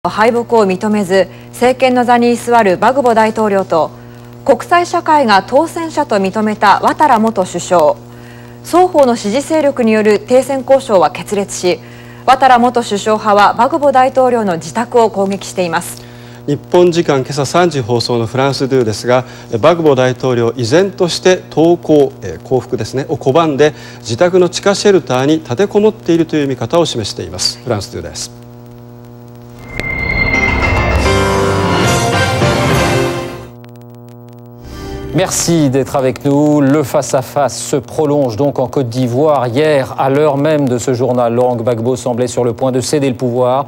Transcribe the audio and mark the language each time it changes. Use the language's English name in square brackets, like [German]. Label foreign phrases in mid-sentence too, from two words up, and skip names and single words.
[Japanese] 敗北を認めず政権の座に居座るバグボ大統領と国際社会が当選者と認めたワタラ元首相、双方の支持勢力による停戦交渉は決裂し、ワタラ元首相派はバグボ大統領の自宅を攻撃しています。日本時間今朝3時放送のフランス2ですが、バグボ大統領依然として降伏ですねを拒んで自宅の地下シェルターに立てこもっているという見方を示しています。フランス2です。 [French] Merci d'être avec nous. Le face-à-face se prolonge donc en Côte d'Ivoire. Hier, à l'heure même de ce journal, Laurent Gbagbo semblait sur le point de céder le pouvoir.